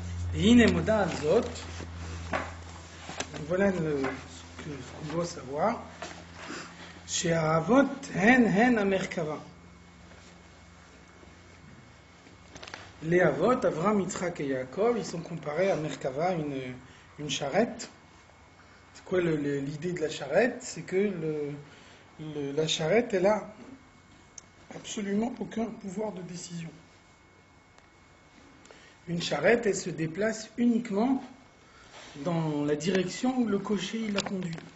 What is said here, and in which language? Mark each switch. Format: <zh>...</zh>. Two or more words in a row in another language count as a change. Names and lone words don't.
<he>והנה מודע זאת,</he> <fr>voilà ce qu'on doit savoir,</fr> <he>שהאבות הן המרכבה.</he> <fr>Les Avot, Avram, Yitzhak et Yaakov, ils sont comparés à Merkava, une charrette. C'est quoi l'idée de la charrette? C'est que la charrette, elle a absolument aucun pouvoir de décision. Une charrette, elle se déplace uniquement dans la direction où le cocher il la conduit.</fr>